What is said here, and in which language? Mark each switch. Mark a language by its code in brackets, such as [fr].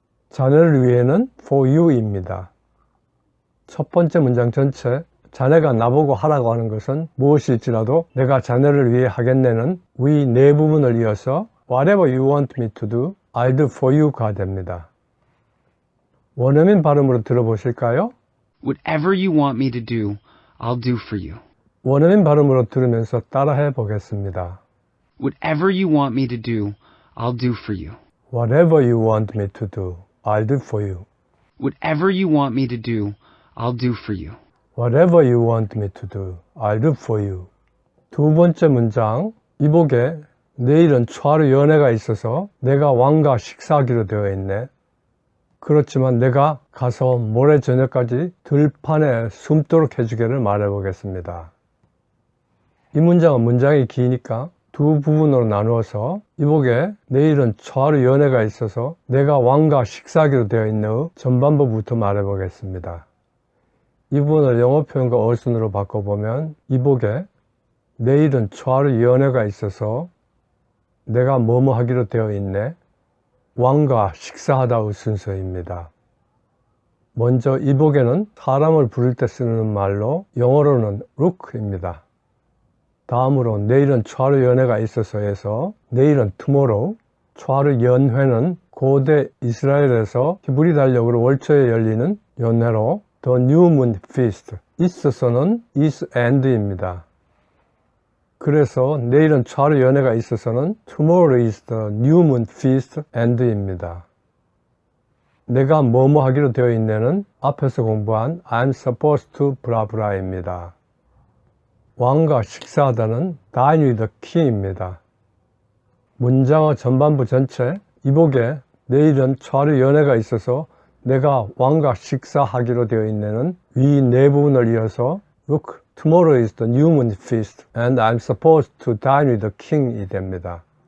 [ko] 자네를 위해는 [en] for you [ko] 입니다. 첫 번째 문장 전체 자네가 나보고 하라고 하는 것은 무엇일지라도 내가 자네를 위해 하겠네는 위 네 부분을 이어서 [en] Whatever you want me to do, I'll do for you [ko] 가 됩니다. 원어민 발음으로 들어보실까요? [en] Whatever you want me to do, I'll do for you. [ko] 원어민 발음으로 들으면서 따라해 보겠습니다. [en] Whatever you want me to do, I'll do for you. Whatever you want me to do, I'll do for you. Whatever you want me to do, I'll do for you. Whatever you want me to do, I'll do for you. [ko] 두 번째 문장, 이복에 내일은 초하루 연회가 있어서 내가 왕과 식사하기로 되어 있네. 그렇지만 내가 가서 모레 저녁까지 들판에 숨도록 해주기를 말해보겠습니다. 이 문장은 문장이 기니까 두 부분으로 나누어서 이복에 내일은 초하루 연회가 있어서 내가 왕과 식사하기로 되어 있는 전반부부터 말해보겠습니다. 이 부분을 영어 표현과 어순으로 바꿔보면 이복에 내일은 초하루 연회가 있어서 내가 뭐뭐 하기로 되어 있네. 왕과 식사하다의 순서입니다. 먼저 이복에는 사람을 부를 때 쓰는 말로 영어로는 look입니다. 다음으로 내일은 초하루 연회가 있어서에서 내일은 tomorrow, 초하루 연회는 고대 이스라엘에서 히브리 달력으로 월초에 열리는 연회로 [en] The New Moon Feast, [ko] 있어서는 [en] is and [ko] 입니다. 그래서 내일은 초하루 연회가 있어서는 [en] Tomorrow is the New Moon Feast and [ko] 입니다. 내가 뭐뭐 하기로 되어 있네는 앞에서 공부한 [en] I'm supposed to blah blah [ko] 입니다. 왕과 식사하다는 [en] dine with the king [ko] 입니다. 문장의 전반부 전체, 이복에 내일은 초하루 연회가 있어서 내가 왕과 식사하기로 되어 있네는 위 네 부분을 이어서 [en] Look, tomorrow is the new moon feast and I'm supposed to dine with the king [ko] 이 됩니다.